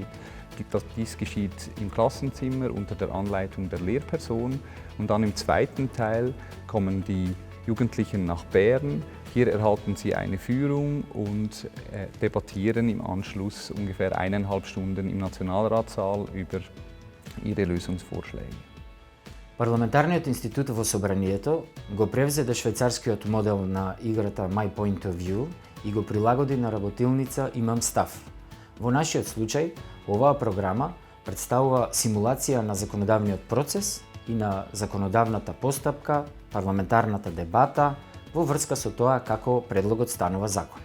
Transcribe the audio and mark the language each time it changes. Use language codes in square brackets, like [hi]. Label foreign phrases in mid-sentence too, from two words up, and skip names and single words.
[de] Dies geschieht im Klassenzimmer unter der Anleitung der Lehrperson. Und dann im zweiten Teil kommen die Jugendlichen nach Bern. Hier erhalten sie eine Führung und debattieren im Anschluss ungefähr 1,5 Stunden im Nationalratssaal über ihre Lösungsvorschläge. [mk] Парламентарниот институт во собранието го превзеде швајцарскиот модел на играта My Point of View и го прилагоди на работилница Имам став. Во нашиот случај, оваа програма представува симулација на законодавниот процес и на законодавната постапка, парламентарната дебата, во врска со тоа како предлогот станува закон.